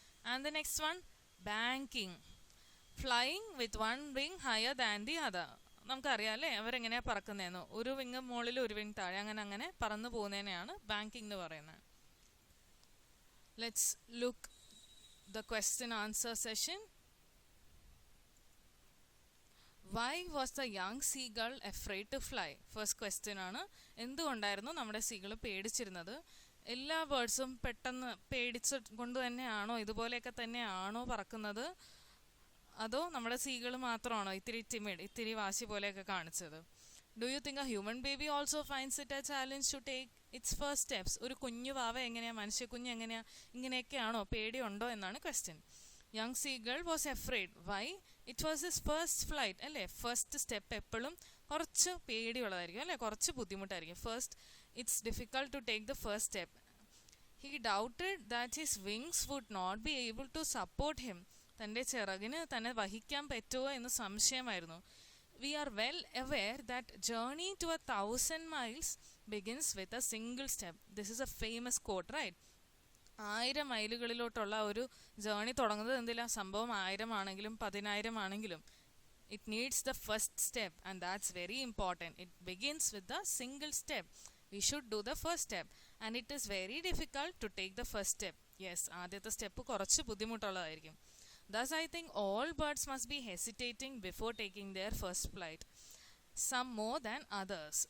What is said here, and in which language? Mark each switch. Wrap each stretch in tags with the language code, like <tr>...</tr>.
<en>And the next one, banking, flying with one wing higher than the other.</en> <ml>നമുക്കറിയാം അല്ലേ അവരെങ്ങനെയാ പറക്കുന്നതെന്ന്, ഒരു wing മുകളിൽ ഒരു വിങ് താഴെ, അങ്ങനെ പറന്നു പോകുന്നതിനെയാണ് ബാങ്കിങ് എന്ന് പറയുന്നത്.</ml> <en>Let's look the question answer session. Why was the young seagull afraid to fly? First question ആണ്.</en> <ml>എന്തുകൊണ്ടായിരുന്നു നമ്മുടെ സീകൾ പേടിച്ചിരുന്നത്? എല്ലാ ബേർഡ്സും പെട്ടെന്ന് പേടിച്ച കൊണ്ട് തന്നെയാണോ, ഇതുപോലെയൊക്കെ തന്നെയാണോ പറക്കുന്നത്, അതോ നമ്മുടെ സീകൾ മാത്രമാണോ ഇത്തിരി ടിമിഡ്, ഇത്തിരി വാശി പോലെയൊക്കെ കാണിച്ചത്?</ml> <en>Do you think a human baby also finds it a challenge to take its first steps?</en> <ml>ഒരു കുഞ്ഞു വാവ എങ്ങനെയാ, മനുഷ്യക്കുഞ്ഞ് എങ്ങനെയാ, ഇങ്ങനെയൊക്കെയാണോ, പേടിയുണ്ടോ എന്നാണ് question.</ml> <en>Young seagull was afraid. Why? It was his first flight അല്ലേ.</en> <ml>ഫസ്റ്റ് സ്റ്റെപ്പ് എപ്പോഴും കുറച്ച് പേടിയുള്ളതായിരിക്കും അല്ലേ, കുറച്ച് ബുദ്ധിമുട്ടായിരിക്കും.</ml> <en>First it's difficult to take the first step. He doubted that his wings would not be able to support him.</en> <ml>തൻ്റെ ചിറകിന് തന്നെ വഹിക്കാൻ പറ്റുമോ എന്ന് സംശയമായിരുന്നു.</ml> <en>We are well aware that journey to 1,000 miles begins with a single step. This is a famous quote right.</en> <ml>1000 മൈലുകളിലോട്ടുള്ള ഒരു journey തുടങ്ങുന്നത് എന്തില്ല, സംഭവം 1000 ആണെങ്കിലും 10,000 ആണെങ്കിലും</ml> <en>it needs the first step, and that's very important. It begins with the single step. We should do the first step, and it is very difficult to take the first step.</en> <ml>Yes, ആദ്യത്തെ step കുറച്ച് ബുദ്ധിമുട്ടുള്ളതായിരിക്കും.</ml> <en>Thus I think all birds must be hesitating before taking their first flight, some more than others.</en>